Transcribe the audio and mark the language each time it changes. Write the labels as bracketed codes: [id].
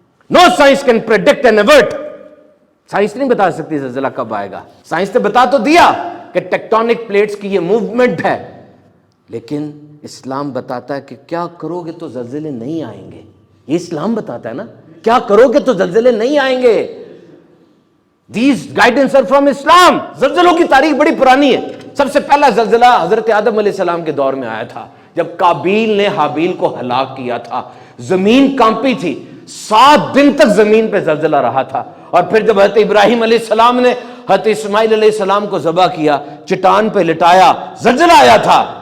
[en] No science can predict and avert. [hi] Science नहीं बता सकती जलजला कब आएगा. साइंस ने बता तो दिया कि टेक्टोनिक प्लेट्स की ये मूवमेंट है, लेकिन इस्लाम बताता है कि क्या करोगे तो जलजले नहीं आएंगे. ये इस्लाम बताता है ना, क्या करोगे तो जलजले नहीं आएंगे. [en] These guidance are from Islam. [hi] जलजलों की तारीख बड़ी पुरानी है. सबसे पहला जलजला हजरत आदम अलैहिस्सलाम के दौर में आया था, जब काबील ने हाबील को हलाक किया था. जमीन कांपी थी, 7 दिन तक जमीन पे जलजला रहा था. और फिर जब हजरत इब्राहिम अलैहिस्सलाम ने हजरत इस्माइल अलैहिस्सलाम को ज़बह किया, चट्टान पे लिटाया, जलजला आया था.